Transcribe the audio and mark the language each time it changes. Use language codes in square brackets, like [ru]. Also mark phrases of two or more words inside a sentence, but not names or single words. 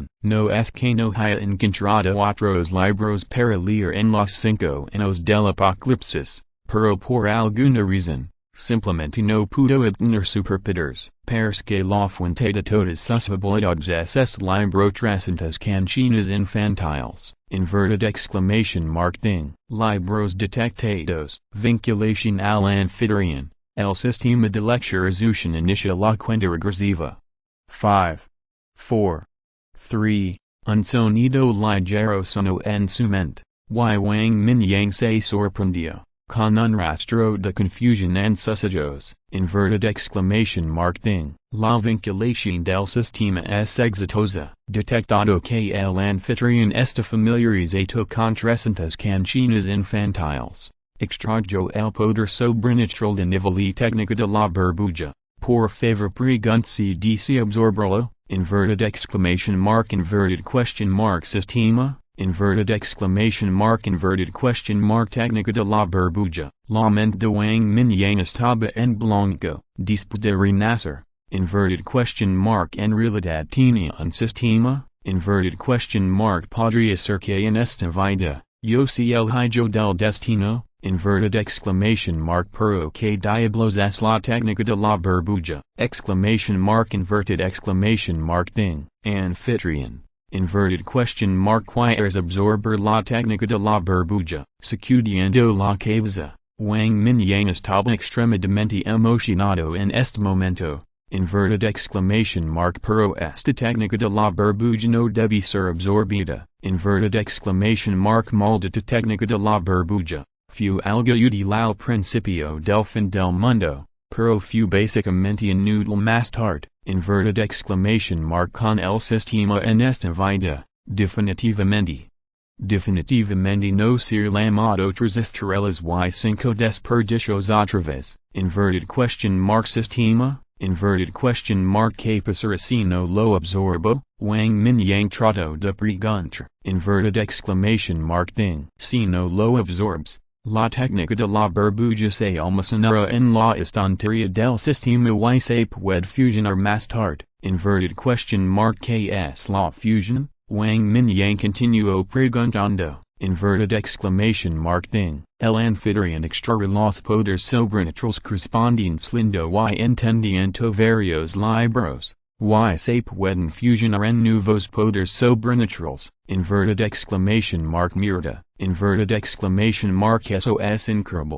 [es] No es que no haya encontrado otros libros para leer en los 5 años del apocalipsis, pero por alguna razón, simplemente no pudo obtener superpoderes. Porque la fuente de todas sus habilidades es libro 300 canciones infantiles. [en] Inverted exclamation mark ding. [es] Libros detectados. Vinculación al anfitrión. El sistema de lecturización inicia la cuenta regresiva. 5, 4, 3, un sonido ligero sonó en su mente. Wang Mingyang se sorprendió. Con un rastro de confusión en sus ojos. [en] Inverted exclamation mark ding. [es] La vinculación del sistema es exitosa. Detectado que el anfitrión está familiarizado con 300 canciones infantiles. Extrajo el poder sobrenatural de nivel y técnica de la burbuja. Por favor pregunte si desea absorberlo. [en] Inverted exclamation mark sistema. Inverted exclamation mark [es] técnica de la burbuja. La mente de Wang Mingyang estaba en blanco. Después de renacer. Inverted en realidad tenía un sistema. Inverted podría ser que en esta vida, yo si el hijo del destino. [en] Inverted exclamation mark [es] pero que diablos es la técnica de la burbuja. [en] Inverted exclamation mark ding. [es] Anfitrión. Inverted quieres absorber la técnica de la burbuja. Sacudiendo la cabeza. Wang Mingyang estaba extremadamente emocionado en este momento. [en] Inverted exclamation mark [es] pero esta técnica de la burbuja no debe ser absorbida. [en] Inverted exclamation mark [es] maldita técnica de la burbuja. Fue algo útil al principio del fin del mundo, pero fue básicamente inútil más tarde. [en] Inverted exclamation mark [es] con el sistema en esta vida, definitivamente. Definitivamente no ser llamado 3 estrellas y 5 desperdicios otra vez. Inverted sistema. Inverted que pasará si no lo absorbo. Wang Mingyang trató de preguntar. [en] Inverted exclamation mark ding. [es] Si no lo absorbs. La técnica de la burbuja se almacenará en la estantería del sistema y se puede fusionar más tarde. Inverted ¿qué es la fusión? Wang Mingyang continuó preguntando. [en] Inverted exclamation mark ding. [es] El anfitrión extrae los poderes sobrenaturales correspondientes lindo y entendiendo varios libros. y se pueden fusionar en nuevos poderes sobrenaturales, mierda, eso es increíble.